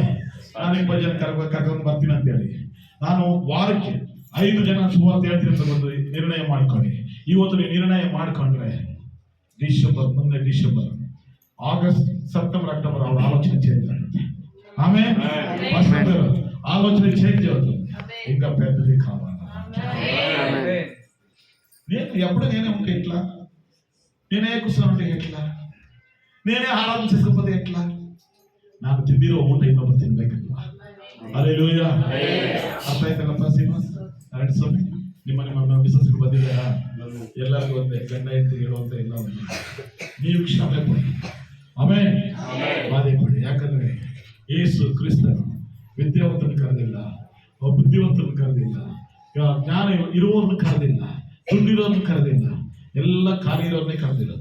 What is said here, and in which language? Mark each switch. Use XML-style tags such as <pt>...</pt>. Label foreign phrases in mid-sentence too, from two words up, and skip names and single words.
<kn>ನಾನು 20 ಜನ ಕರ್ಕೊಂಡು ಬರ್ತೀನಿ ಅಂತ ಹೇಳಿ ನಾನು ವಾರಕ್ಕೆ 5 ಜನ ಸುವಾರ್ತೆ ಹೇಳ್ತೀನಿ ಅಂತ ಒಂದು ನಿರ್ಣಯ ಮಾಡ್ಕೊಳ್ಳಿ. ಇವತ್ತು ನೀವು ನಿರ್ಣಯ ಮಾಡ್ಕೊಂಡ್ರೆ ಮುಂದೆ ಡಿಸೆಂಬರ್, ಆಗಸ್ಟ್, ಸೆಪ್ಟೆಂಬರ್, ಅಕ್ಟೋಬರ್ ಅವ್ರ ಆಲೋಚನೆ ಚೇಂಜ್ ಆಗುತ್ತೆ.</kn> <te>ಆಮೇಲೆ ఆలోచన చేంజ్ అవుతుంది. ఇంకా పెద్దది కావాలి. నేను ఎప్పుడు నేనే ఉంటే ఎట్లా? నేనే కూర్చొని ఉంటే ఎట్లా? నేనే ఆరాధన చేసుకోకపోతే ఎట్లా?</te> <kn>నాకు తిండిರೋ ಊಟ ಇನ್ನೊಬ್ಬರು ತಿನ್ಬೇಕಲ್ವಾ? ಹಲ್ಲೆಲೂಯಾ. ಅರ್ಥ ಆಯ್ತಲ್ಲಪ್ಪ ಶ್ರೀನಿವಾಸ್? ನಾರಾಯಣ ಸ್ವಾಮಿ, ನಿಮ್ಮ ಬಿಸಿನೆಸ್ಗೆ ಬಂದಿದ್ದಾರಾ? ಎಲ್ಲರಿಗೂ ಒಂದೇ, ಗಂಡ ಹೆಂಡತಿ ಹೇಳುವಂತ ಎಲ್ಲ ಒಂದು. ನೀವು ಕ್ಷಮೆ ಕೊಡಿ. ಆಮೇಲೆ ಬಾಧೆ ಕೊಡಿ. ಯಾಕಂದ್ರೆ ಯೇಸು ಕ್ರಿಸ್ತನು ವಿದ್ಯಾವಂತನ ಕರೆದಿಲ್ಲ, ಬುದ್ಧಿವಂತನ ಕರೆದಿಲ್ಲ, ಜ್ಞಾನ ಇರುವವರನ್ನು ಕರೆದಿಲ್ಲ, ದುಡ್ಡಿರೋರನ್ನು ಕರೆದಿಲ್ಲ, ಎಲ್ಲ ಕಾರ್ಯರನ್ನೇ ಕರೆದಿರೋದು.</kn>